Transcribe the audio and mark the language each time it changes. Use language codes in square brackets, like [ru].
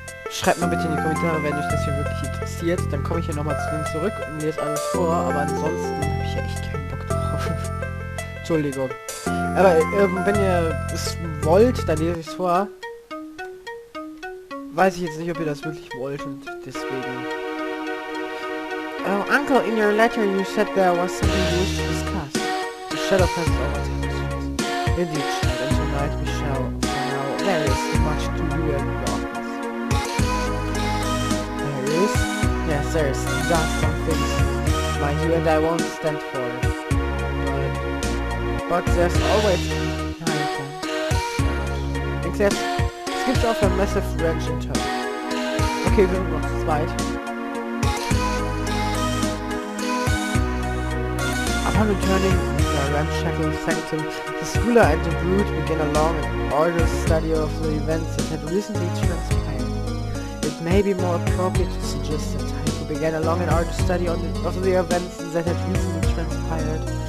[de] Schreibt mal bitte in die Kommentare, wenn euch das hier wirklich interessiert. Dann komme ich hier nochmal zu dem zurück und lese alles vor. Aber ansonsten habe ich ja echt keinen Bock drauf. Entschuldigung. Aber wenn ihr es wollt, dann lese ich es vor. Weiß ich jetzt nicht, ob ihr das wirklich wollt und deswegen... [en] Oh, Uncle, in your letter you said there was something you wish to discuss. The shadow passes over to his face. Indeed, child, and tonight we shall. For now, there is much to do and darkness. There is? Yes, there is. Just some things. Mind you, and I won't stand for it. But there's always... Except, [de] es gibt auch ein [en] massive wrench in tow. [de] Okay, wir sind noch zu zweit. [en] Upon returning to the ramshackle sanctum, the scholar and the brood began a long and arduous study of the events that had recently transpired. It may be more appropriate to suggest that Tycho began a long and arduous study of the events that had recently transpired.